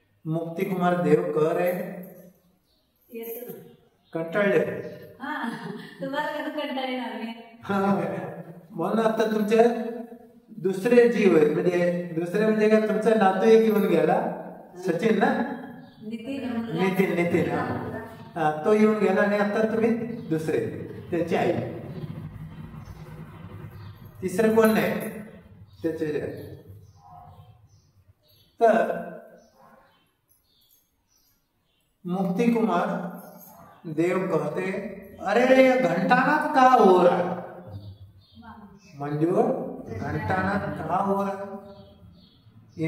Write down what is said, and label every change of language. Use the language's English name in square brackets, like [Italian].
[Hindi] मुक्ति कुमार देव कह रहे [Marathi] कंटाळले तुम्हाला कंटाळे नाही म्हणून आता तुमचे दुसरे जीव आहेत, म्हणजे दुसरे म्हणजे काय, तुमचा नातू एक येऊन गेला, सचिन ना, नितीन तो येऊन गेला आणि आता तुम्ही दुसरे त्याची आई, तिसरं कोण नाही त्याचे। [Hindi] तर मुक्ति कुमार देव कहते, अरे ये घंटानाद का हो रहा है, मंजूर घंटानाद का हो रहा है।